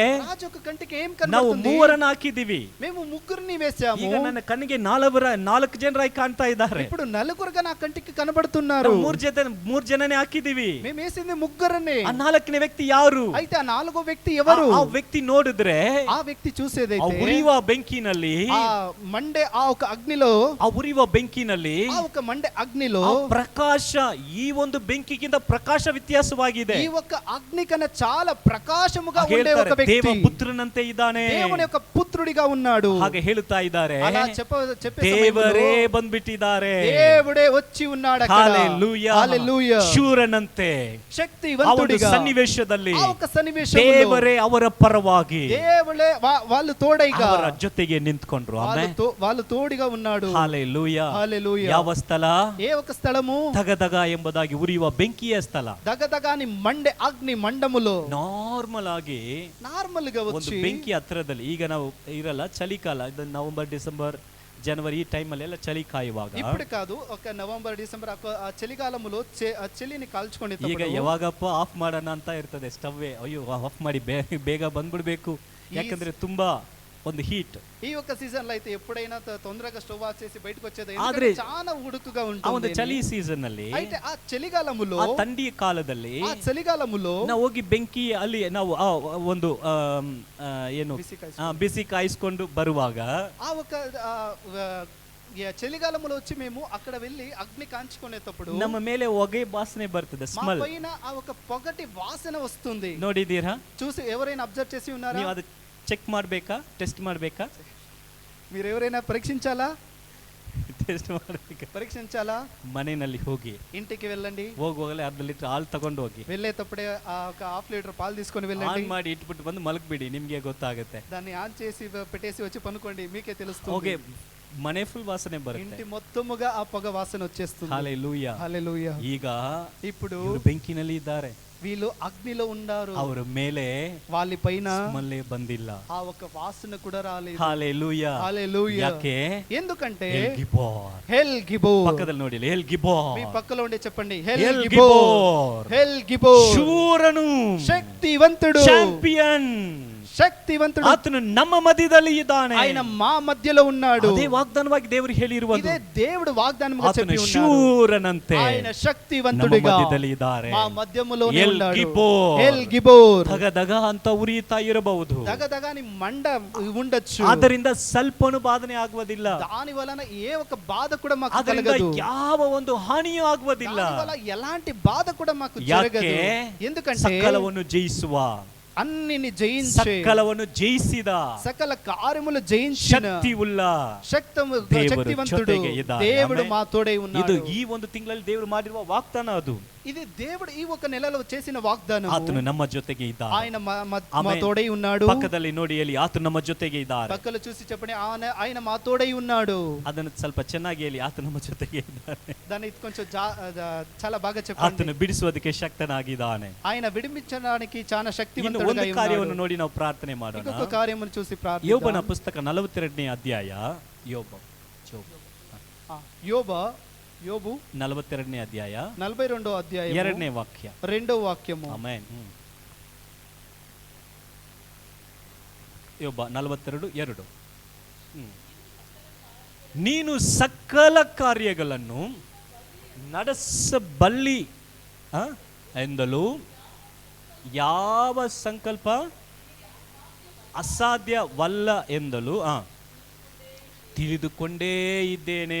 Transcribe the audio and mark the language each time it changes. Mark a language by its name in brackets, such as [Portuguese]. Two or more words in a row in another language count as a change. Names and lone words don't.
[Telugu] రాజు యొక్క కంటికి ఏం [Kannada] ನಾವು [Telugu] కనబడుతుంది? [Kannada] ಮೂವರನ್ನ ಹಾಕಿದೀವಿ. [Telugu] మేము ముగ్గురిని వేసాము. [Kannada] ಈಗ ನನ್ನ ಕಣ್ಣಿಗೆ 4 ಜನರಾಗಿ ಕಾಣ್ತಾ ಇದ್ದಾರೆ. [Telugu] ఇప్పుడు నలుగురుగా నా కంటికి కనబడుతున్నారు. [Kannada] 3 ಜನನೇ ಹಾಕಿದೀವಿ. [Telugu] మేము వేసింది ముగ్గురనే. [Kannada] ಆ 4ನೇ ವ್ಯಕ್ತಿ ಯಾರು? [Telugu] అయితే ఆ 4వ వ్యక్తి ఎవరు? [Kannada] ಆ ವ್ಯಕ್ತಿ ನೋಡಿದ್ರೆ [Telugu] ఆ వ్యక్తి చూసేదైతే [Kannada] ಉರಿಯುವ ಬೆಂಕಿನಲ್ಲಿ, [Telugu] ఆ మండే ఆ ఒక అగ్నిలో, [Kannada] ಆ ಉರಿಯುವ ಬೆಂಕಿನಲ್ಲಿ [Telugu] ఆ ఒక మండే అగ్నిలో [Kannada] ಪ್ರಕಾಶ, ಈ ಒಂದು ಬೆಂಕಿಗಿಂತ ಪ್ರಕಾಶ ವ್ಯತ್ಯಾಸವಾಗಿದೆ. [Telugu] ఈ ఒక అగ్ని కన్నా చాలా ప్రకాశముగా ఉండే ఒక వ్యక్తి [Kannada] ದೇವಪುತ್ರನಂತೆ ಇದ್ದಾನೆ. [Telugu] దేవుని యొక్క పుత్రుడిగా ఉన్నాడు. [Kannada] ಹಾಗೆ ಹೇಳುತ್ತಾ ಇದ್ದಾರೆ. [Telugu] అలా చెప్పే [Kannada] ದೇವರೇ ಬಂದ್ಬಿಟ್ಟಿದ್ದಾರೆ. [Telugu] దేవుడే వచ్చి ఉన్నాడు అక్కడ. హల్లెలూయా. హల్లెలూయా. [Kannada] ಶೂರನಂತೆ [Telugu] శక్తివంతుడిగా [Kannada] ಸನ್ನಿವೇಶದಲ್ಲಿ [Telugu] ఆ ఒక సన్నివేశంలో [Kannada] ದೇವರೇ ಅವರ ಪರವಾಗಿ, [Telugu] దేవుడే వాళ్ళు తోడైగా [Kannada] ಅವರ ಜೊತೆಗೆ ನಿಂತ್ಕೊಂಡ್ರು. ಆಮೆನ್. [Telugu] వాళ్ళు తోడుగా ఉన్నాడు. హల్లెలూయా. హల్లెలూయా. [Kannada] ಯಾವ ಸ್ಥಳ? [Telugu] ఏ ఒక స్థలము? [Kannada] ತಗದಗ ಎಂಬುದಾಗಿ ಉರಿಯುವ ಬೆಂಕಿಯ ಸ್ಥಳ. [Telugu] దగదగాని మండే అగ్ని మండములో [Kannada] ನಾರ್ಮಲ್ ಆಗಿ [Telugu] నార్మల్ గా [Kannada] ಒಂದು [Telugu] వచ్చి [Kannada] ಬೆಂಕಿ ಹತ್ರದಲ್ಲಿ, ಈಗ ನಾವು ಇರಲ್ಲ, ಚಳಿಕಾಲ, ಇದು ನವೆಂಬರ್ ಡಿಸೆಂಬರ್ ಜನವರಿ ಈ ಟೈಮಲ್ಲಿ ಎಲ್ಲ ಚಳಿ ಕಾಯುವಾಗ, [Telugu] ఇప్పుడు కాదు ఒక నవంబర్ డిసెంబర్ ఆ చలికాలములో ఆ చలిని [Kannada] ಈಗ [Telugu] కాల్చుకొని [Kannada] ಯಾವಾಗಪ್ಪ ಆಫ್ ಮಾಡೋಣ ಅಂತ ಇರ್ತದೆ ಸ್ಟವ್ವೇ. ಅಯ್ಯೋ ಆಫ್ ಮಾಡಿ ಬೇಗ ಬಂದ್ಬಿಡ್ಬೇಕು, ಯಾಕಂದ್ರೆ ತುಂಬಾ ಒಂದು హీట్. [Telugu] ఈ ఒక సీజన్ లో అయితే ఎప్పుడైనా తొందరగా స్టవ్ ఆఫ్ చేసి బయటకు వచ్చేది, [Kannada] ఆದ್ರೆ [Telugu] చాలా ఉడుకుగా [Kannada] ಆ [Telugu] ఉంటుంది. [Kannada] ಒಂದು ಚಳಿ ಸೀಸನ್ ಅಲ್ಲಿ, [Telugu] అయితే ఆ చలికాలములో, [Kannada] ಆ ಥಂಡಿಯ ಕಾಲದಲ್ಲಿ [Telugu] ఆ చలికాలములో [Kannada] ನಾವು ಹೋಗಿ ಬೆಂಕಿ ಅಲ್ಲಿ ನಾವು ಒಂದು ಏನು ಬಿಸಿ ಕಾಯಿಸ್ಕೊಂಡು ಬರುವಾಗ, [Telugu] ఆ ఒక చలికాలములో వచ్చి మేము అక్కడ వెళ్ళి అగ్ని కాంచుకునేటప్పుడు [Kannada] ನಮ್ಮ ಮೇಲೆ ಹೊಗೆ ವಾಸನೆ ಬರ್ತದೆ, [Telugu] మా [Kannada] ಸ್ಮೆಲ್. [Telugu] పైన ఆ ఒక పొగటి వాసన వస్తుంది. [Kannada] ನೋಡಿದ್ದೀರಾ? [Telugu] చూసి ఎవరైనా అబ్జర్వ్ చేసి ఉన్నారా? [Kannada] ನೀವು ಅದು ಚೆಕ್ ಮಾಡಬೇಕಾ, ಟೆಸ್ಟ್ ಮಾಡಬೇಕಾ? [Telugu] మీరు ఎవరైనా పరీక్షించాలా? [Kannada] ಟೆಸ್ಟ್ ಮಾಡಬೇಕಾ? [Telugu] పరీక్షించాలా? [Kannada] ಮನೆಯಲ್ಲಿ ಹೋಗಿ [Telugu] ఇంటికి వెళ్ళండి, [Kannada] ಹೋಗುವಾಗಲೇ 1/2 ಲೀಟರ್ ಹಾಲು ತಗೊಂಡು ಹೋಗಿ, [Telugu] వెళ్ళేటప్పుడే ఆ ఒక హాఫ్ లీటర్ పాలు తీసుకొని [Kannada] ಆನ್ [Telugu] వెళ్ళండి. [Kannada] ಮಾಡಿ ಇಟ್ಬಿಟ್ಟು ಬಂದು ಮಲಗ್ಬಿಡಿ, ನಿಮ್ಗೆ ಗೊತ್ತಾಗುತ್ತೆ. [Telugu] దాన్ని ఆన్ చేసి పెట్టేసి వచ్చి పనుకోండి, మీకే తెలుస్తుంది. [Kannada] ಹೋಗಿ ಮನೆ ಫುಲ್ ವಾಸನೆ ಬರುತ್ತೆ. [Telugu] ఇంటి మొత్తముగా ఆ పొగ వాసన వచ్చేస్తుంది. [Kannada] ಹಲ್ಲೆಲೂಯಾ. [Telugu] హల్లెలూయా. [Kannada] ಈಗ [Telugu] ఇప్పుడు [Kannada] ಇವರು ಬೆಂಕಿನಲ್ಲಿ ಇದ್ದಾರೆ, [Telugu] వీళ్ళు అగ్నిలో ఉన్నారు, [Kannada] ಅವರ ಮೇಲೆ [Telugu] వాళ్ళ పైన [Kannada] ಸ್ಮೆಲ್ಲೇ ಬಂದಿಲ್ಲ. [Telugu] ఆ ఒక వాసన కూడా రాలేదు. [Kannada] ಹಲ್ಲೆಲೂಯಾ. [Telugu] హల్లెలూయా. [Kannada] ಯಾಕೆ? [Telugu] ఎందుకంటే [Kannada] ಎಲ್ ಗಿಬೋರ್. [Telugu] హెల్ గిబోర్. [Kannada] ಪಕ್ಕದಲ್ಲಿ ನೋಡಿ, ಎಲ್ ಗಿಬೋರ್. [Telugu] మీ పక్కలో ఉండే చెప్పండి, ఎల్ హెల్ గిబోర్. గిబోర్. హెల్ గిబోర్. [Kannada] ಶೂರನು, [Telugu] శక్తివంతుడు, [Kannada] ಚಾಂಪಿಯನ್, [Telugu] శక్తివంతుడు. [Kannada] ಆತನು ನಮ್ಮ ಮಧ್ಯದಲ್ಲಿ ಇದ್ದಾನೆ. [Telugu] ఆయన మా మధ్యలో ఉన్నాడు. [Kannada] ಅದೇ ವಾಗ್ದಾನವಾಗಿ ದೇವರು ಹೇಳಿರುವುದು. [Telugu] ఇదే దేవుడు వాగ్దానముగా [Kannada] ಆತನು [Telugu] చెప్పి ఉన్నాడు. [Kannada] ಶೂರನಂತೆ [Telugu] ఆయన [Kannada] ನಮ್ಮ [Telugu] శక్తివంతుడిగా [Kannada] ಮಧ್ಯದಲ್ಲಿ ಇದ್ದಾರೆ. [Telugu] మా మధ్యములోనే ఎల్ ఉన్నాడు. గిబోర్. హెల్ గిబోర్. [Kannada] ದಗದಗ ಅಂತ ಉರಿಯುತ್ತಾ ಇರಬಹುದು, [Telugu] దగదగాని మండ ఉండొచ్చు. [Kannada] ಆದ್ದರಿಂದ ಸ್ವಲ್ಪನೂ ಬಾಧನೆ ಆಗುವುದಿಲ್ಲ, [Telugu] దాని వలన ఏ ఒక బాధ కూడా మాకు [Kannada] ಅದರಿಂದ [Telugu] కలగదు. [Kannada] ಯಾವ ಒಂದು ಹಾನಿಯೂ ಆಗುವುದಿಲ್ಲ. [Telugu] దాని వల్ల ఎలాంటి బాధ కూడా మాకు [Kannada] ಯಾಕೆ? [Telugu] జరగదు. ఎందుకంటే [Kannada] ಸಕಲವನ್ನು ಜಯಿಸುವ, [Telugu] అన్నిని జయించే, [Kannada] ಸಕಲವನ್ನು ಜಯಿಸಿದ, [Telugu] సకల కార్యములు జయించిన [Kannada] ಶಕ್ತಿ ಉಳ್ಳ ದೇವರು [Telugu] శక్తివంతుడు [Kannada] ಜೊತೆಗೆ ಇದ್ದಾನೆ. [Telugu] దేవుడు [Kannada] ಆಮೆನ್. [Telugu] మా తోడై [Kannada] ಇದು [Telugu] ఉన్నాడు. [Kannada] ಈ ಒಂದು ತಿಂಗಳಲ್ಲಿ ದೇವರು ಮಾಡಿರುವ ವಾಗ್ದಾನ. ಅದು [Telugu] ఇది దేవుడు ఈ ఒక నెలలో చేసిన వాగ్దానం. [Kannada] ಆತನು ನಮ್ಮ ಜೊತೆಗೆ ಇದ್ದಾನೆ. [Telugu] ఆయన మా [Kannada] ಆಮೆನ್. [Telugu] తోడై ఉన్నాడు. [Kannada] ಪಕ್ಕದಲ್ಲಿ ನೋಡಿ, ಹೇಳಿ, ಆತನು ನಮ್ಮ ಜೊತೆಗೆ ಇದ್ದಾನೆ. [Telugu] పక్కలో చూసి చెప్పండి, ఆయన మా తోడై ఉన్నాడు. [Kannada] ಅದನ್ನು ಸ್ವಲ್ಪ ಚೆನ್ನಾಗಿ ಹೇಳಿ, ಆತನು ನಮ್ಮ ಜೊತೆಗೆ ಇದ್ದಾನೆ. [Telugu] దాన్ని కొంచెం చాలా బాగా చెప్పండి. [Kannada] ಆತನು ಬಿಡಿಸುವುದಕ್ಕೆ ಶಕ್ತನಾಗಿದ್ದಾನೆ. [Telugu] ఆయన విడిపించడానికి చాలా [Kannada] ಇನ್ನು [Telugu] శక్తివంతుడుగా [Kannada] ಒಂದು [Telugu] ఉన్నాడు. [Kannada] ಕಾರ್ಯವನ್ನು ನೋಡಿ ನಾವು ಪ್ರಾರ್ಥನೆ ಮಾಡೋಣ. [Telugu] ఇంకొక కార్యమును చూసి ప్రార్థిద్దాం. [Kannada] ಯೋಬನ ಪುಸ್ತಕ 42ನೇ ಅಧ್ಯಾಯ. [Telugu] యోబు [Kannada] 42ನೇ ಅಧ್ಯಾಯ [Telugu] 42వ అధ్యాయం [Kannada] 2ನೇ ವಾಕ್ಯ. [Telugu] 2వ వాక్యము. [Kannada] ಆಮೆನ್. ಯೋಬ 42:2. ನೀನು ಸಕಲ ಕಾರ್ಯಗಳನ್ನು ನಡೆಸಬಲ್ಲಿ ಎಂದಲೂ ಯಾವ ಸಂಕಲ್ಪ ಅಸಾಧ್ಯವಲ್ಲ ಎಂದಲೂ ತಿಳಿದುಕೊಂಡೇ ಇದ್ದೇನೆ.